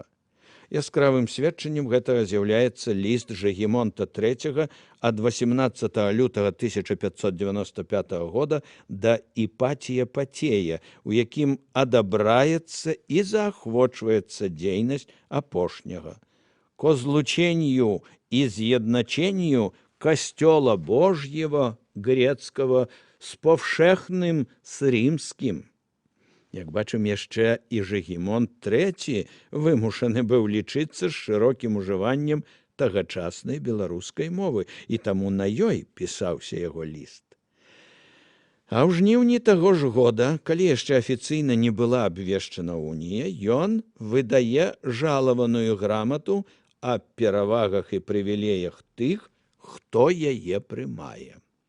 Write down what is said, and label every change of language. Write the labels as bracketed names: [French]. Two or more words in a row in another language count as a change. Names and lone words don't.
[Belarusian] Яскравым сведчаннем гэтага з'яўляецца ліст Жыгімонта III ад 18 лютага 1595 года да Іпатія Патея, у якім адабраецца і заахвочваецца дзейнасць апошняга. Ко злучению и з'едначению Костела Божьего грецкого с повшехным с римским. Як бачым, яшчэ і Жыгімонт III вымушаны быў лічыцца з шырокім ужываннем тагачаснай беларускай мовы, і таму на ёй пісаўся яго ліст. А ў жніўні таго ж года, калі яшчэ афіцыйна не была абвешчана унія, ён выдае жалаваную грамату о перавагах і прывілеях тых, хто яе прымае.